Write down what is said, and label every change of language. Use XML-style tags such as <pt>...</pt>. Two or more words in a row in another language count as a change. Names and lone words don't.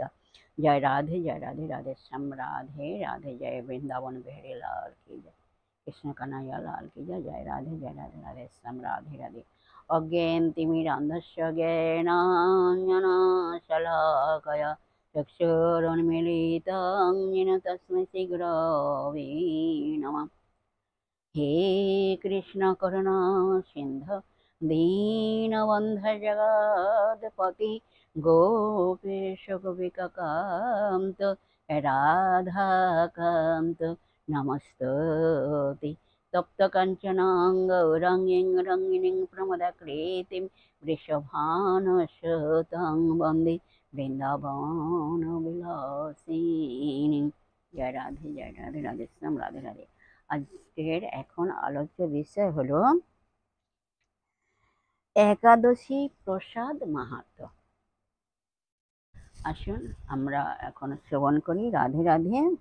<bn>জয় রাধে জয় রাধে, রাধে শ্যাম রাধে রাধে, জয় বৃন্দাবন বিহারী</bn> <hi>लाल की जय,</hi> <bn>কৃষ্ণ কানাইয়া</bn> <hi>लाल की जय।</hi> <bn>জয় রাধে জয় রাধে, রাধে শ্যাম রাধে রাধে।</bn> <sa>অজ্ঞানতিমিরান্ধস্য জ্ঞানাঞ্জনশলাকয়া চক্ষুरुन्मीलितं येन तस्मै श्रीगुरवे नमः। हे कृष्ण करुणा सिन्धु दीनबन्धु जगत्पते गोपेश गोपिकान्त राधाकान्त नमस्तुते। तप्तकाञ्चन गौराङ्गीं रङ्गिणीं प्रमदाकृतिं वृषभानुसुतं वन्दे বৃন্দাবন বিলাসিনী।</sa> <bn>জয় রাধে জয় রাধে, রাধে শ্যাম রাধে রাধে। আজকের এখন আলোচ্য বিষয় হলো একাদশী প্রসাদ মাহাত্ম্য। আসুন আমরা এখন শ্রবণ করি। রাধে রাধে।</bn>